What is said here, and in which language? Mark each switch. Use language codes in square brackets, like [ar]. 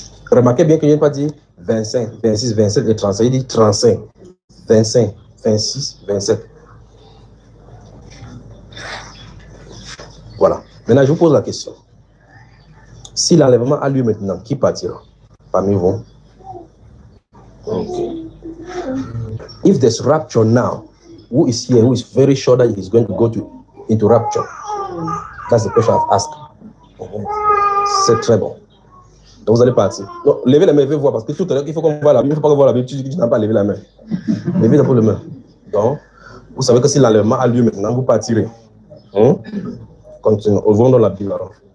[fr] Remarquez bien que je n'ai pas dit 25, 26, 27 et 35. Il dit 35, 25, 26, 27. Voilà. Maintenant, je vous pose la question. Si l'enlèvement a lieu maintenant, qui partira parmi vous? [en] Okay. If there's rapture now, who is here, who is very sure that he is going to go into rapture? That's the question I've asked. [fr] C'est très bon. Donc vous allez partir. Non, levez la main, je vais voir, parce que tout à l'heure, il faut qu'on voit la Bible, il ne faut pas qu'on voit la Bible, tu dis que tu n'as pas levé la main. Levez d'abord la main. Donc, vous savez que si l'enlèvement a lieu maintenant, vous partirez. Continuons. Ouvrons dans la Bible alors.